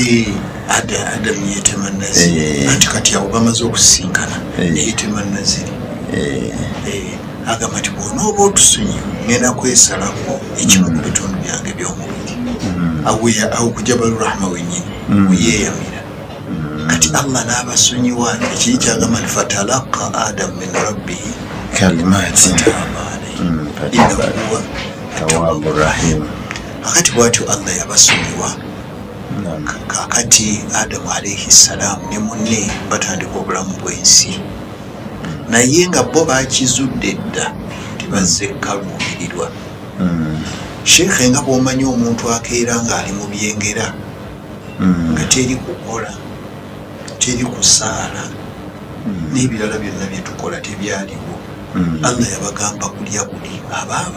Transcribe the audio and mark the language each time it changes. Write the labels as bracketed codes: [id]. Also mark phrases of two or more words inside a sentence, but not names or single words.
[lg] Adamu yetema naziri ati kati awo bamaze okusisinkana neyetema naziri agamba nti bw'onooba otusonyiwe ngenda kwesalako ekimu mu bitundu byange by'omubiri awo ku Jabal Rahma wennyini weyeeyamira kati Allah n'abasonyiwa ekiri kyagamba nti [ar] فتلقى آدم من ربه kalimaati innahu تواب رحيم [lg] akati bwatyo Allah yabasonyiwa kakati Adamu [ar] عليه السلام [lg] ne munne batandika obulamu bw'ensi naye nga bo bakizudde dda tibazze kaluubirirwa sheekhe nga bw'omanyi omuntu akeera ng'ali mu byengera nga teri kukola teri kusaala n'ebirala byonna bye tukola tebyaliwo Allah yabagamba kulya buli abaaba